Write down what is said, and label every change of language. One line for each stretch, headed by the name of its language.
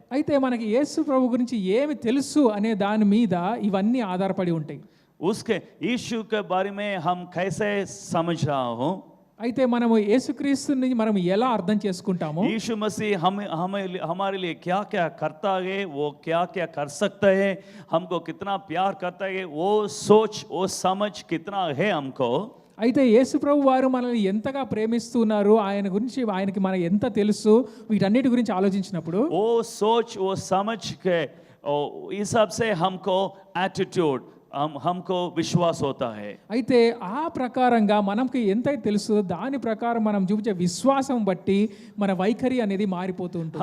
Telugu: అయితే మనకి యేసు ప్రభు గురించి ఏమి తెలుసు అనే దాని మీద ఇవన్నీ ఆధారపడి ఉంటాయి.
Hindi: उसके यीशु के बारे में हम कैसे समझ रहा हूँ,
Telugu: అయితే మనము యేసుక్రీస్తుని మనం ఎలా అర్థం చేసుకుంటాము,
Hindi: यीशु मसीह हमारे लिए क्या क्या करता है, वो क्या क्या कर सकता है, हमको कितना प्यार करता है, वो सोच वो समझ कितना है हमको।
Telugu: అయితే యేసు ప్రభు వారు మనల్ని ఎంతగా ప్రేమిస్తున్నారు, ఆయన గురించి ఆయనకి మన ఎంత తెలుసు, వీటన్నిటి గురించి ఆలోచించినప్పుడు
Hindi: वो सोच वो समझ के हिसाब से हमको एटीट्यूड हमको विश्वास होता है।
Telugu: అయితే ఆ ప్రకారంగా మనకి ఎంతైతే తెలుసు దాని ప్రకారం మనం చూపించే విశ్వాసం బట్టి మన వైఖరి అనేది మారిపోతూ ఉంటుంది.